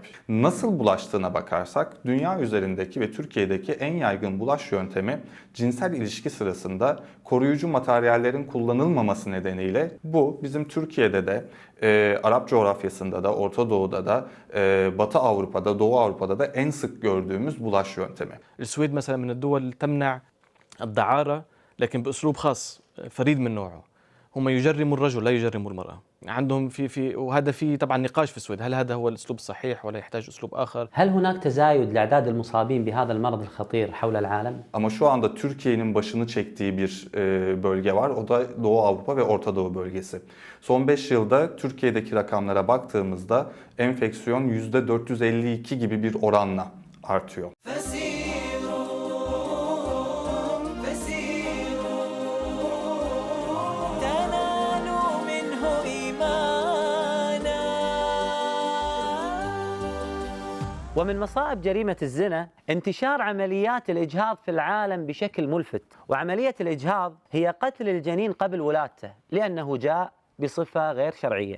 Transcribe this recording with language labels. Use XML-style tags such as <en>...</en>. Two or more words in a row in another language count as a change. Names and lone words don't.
<tr>Nasıl bulaştığına bakarsak dünya üzerindeki ve Türkiye'deki en yaygın bulaş yöntemi cinsel ilişki sırasında koruyucu materyallerin kullanılmaması nedeniyle bu bizim Türkiye'de de Arap coğrafyasında da Orta Doğu'da da Batı Avrupa'da, Doğu Avrupa'da da en sık gördüğümüz bulaş yöntemi.</tr> <ar>السويد مثلا من الدول تمنع الدعارة لكن بأسلوب خاص فريد من نوعه. هم يجرموا الرجل لا يجرموا المرأة. عندهم وهذا في طبعا نقاش في السويد، هل هذا هو الأسلوب الصحيح ولا يحتاج أسلوب آخر؟ هل هناك تزايد لأعداد المصابين بهذا المرض الخطير حول العالم؟</ar> <tr>Ama şu anda Türkiye'nin başını çektiği bir bölge var. O da Doğu Avrupa ve Orta Doğu bölgesi. Son 5 yılda Türkiye'deki rakamlara baktığımızda enfeksiyon %452 gibi bir oranla artıyor.</tr> <ar>ومن مصائب جريمة الزنا انتشار عمليات الإجهاض في العالم بشكل ملفت، وعملية الإجهاض هي قتل الجنين قبل ولادته لأنه جاء بصفة غير شرعية.</ar>